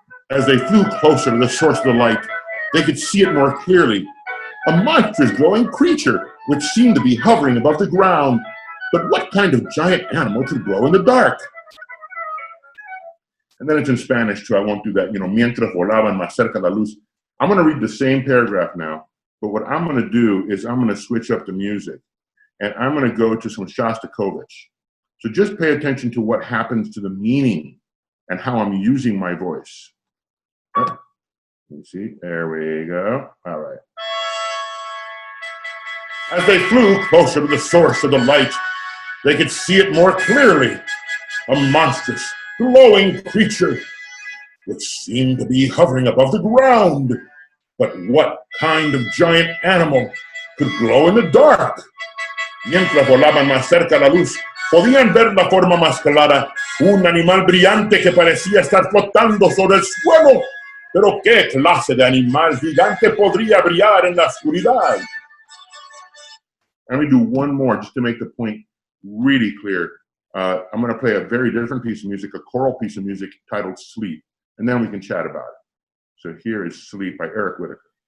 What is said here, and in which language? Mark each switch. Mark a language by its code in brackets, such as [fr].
[en] As they flew closer to the source of the light, they could see it more clearly. A monstrous glowing creature which seemed to be hovering above the ground. But what kind of giant animal could glow in the dark? And then it's in Spanish too. I won't do that. You know, [es] mientras volaban más cerca la luz. [en] I'm going to read the same paragraph now, but what I'm going to do is I'm going to switch up the music, and I'm going to go to some Shostakovich. So just pay attention to what happens to the meaning and how I'm using my voice. Oh. You see, there we go. All right. As they flew closer to the source of the light, they could see it more clearly. A monstrous, glowing creature which seemed to be hovering above the ground. But what kind of giant animal could glow in the dark? [es] Mientras volaban más cerca a la luz, podían ver la forma más clara, un animal brillante que parecía estar flotando sobre el suelo. Pero ¿qué clase de animal gigante podría brillar en la oscuridad? [en] Let me do one more just to make the point really clear. I'm going to play a very different piece of music, a choral piece of music titled Sleep, and then we can chat about it. So here is Sleep by Eric Whitacre.